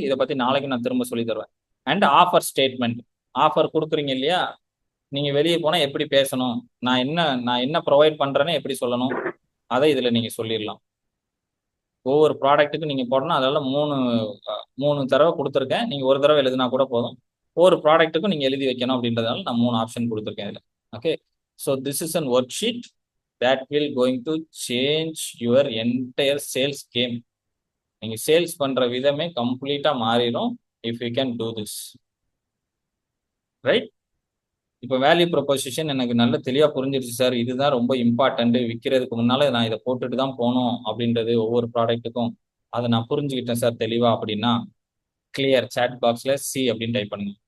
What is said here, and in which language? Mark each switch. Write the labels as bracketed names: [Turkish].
[Tamil] இதை பத்தி நாளைக்கு நான் திரும்ப சொல்லி தருவேன். அண்ட் ஆஃபர் ஸ்டேட்மெண்ட், ஆஃபர் கொடுக்குறீங்க இல்லையா, நீங்க வெளியே போனா எப்படி பேசணும், நான் என்ன ப்ரொவைட் பண்றேன்னு எப்படி சொல்லணும், அதை இதுல நீங்க சொல்லிடலாம். ஒவ்வொரு ப்ராடக்ட்டுக்கும் நீங்க போடணும். அதனால மூணு தடவை கொடுத்துருக்கேன். நீங்க ஒரு தடவை எழுதினா கூட போதும். ஒவ்வொரு ப்ராடக்ட்டுக்கும் நீங்க எழுதி வைக்கணும் அப்படின்றதால நான் 3 ஆப்ஷன் கொடுத்துருக்கேன் இதுல. Okay. [English] So this is an worksheet that will going to change your entire sales game. [Tamil] நீங்க சேல்ஸ் பண்ற விதமே கம்ப்ளீட்டா மாறிடும் [English] if you can do this, [Tamil] right. இப்போ வேல்யூ ப்ரொபோசிஷன் எனக்கு நல்ல தெளிவா புரிஞ்சிருச்சு சார். இதுதான் ரொம்ப இம்பார்ட்டன்ட். விற்கிறதுக்கு முன்னால நான் இதை போட்டுட்டு தான் போகணும் அப்படின்றது ஒவ்வொரு ப்ராடக்ட்டுக்கும், அதை நான் புரிஞ்சுக்கிட்டேன் சார் தெளிவா அப்படின்னா, கிளியர் சாட் பாக்ஸ்ல சி அப்படின்னு டைப் பண்ணுங்க.